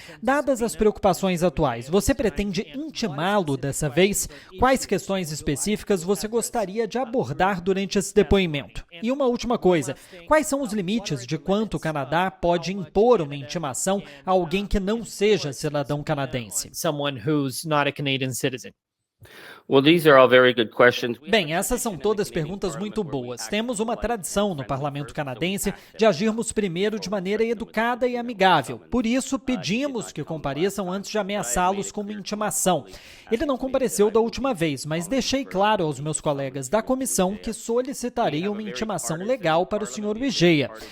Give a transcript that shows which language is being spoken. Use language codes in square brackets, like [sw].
[pt] Dadas as preocupações atuais, você pretende intimá-lo dessa vez? Quais questões específicas você gostaria de abordar durante esse depoimento? E uma última coisa, quais são os limites de quanto o Canadá pode impor uma intimação a alguém que não seja cidadão canadense? [en] Someone who's not a Canadian citizen. Well, these are all very good questions. [pt] Bem, essas são todas perguntas muito boas. Temos uma tradição no parlamento canadense de agirmos primeiro de maneira educada e amigável. Por isso, pedimos que compareçam antes de ameaçá-los com uma intimação. Ele não compareceu da última vez, mas deixei claro aos meus colegas da comissão que solicitaria uma intimação legal para o Sr. Wijaya.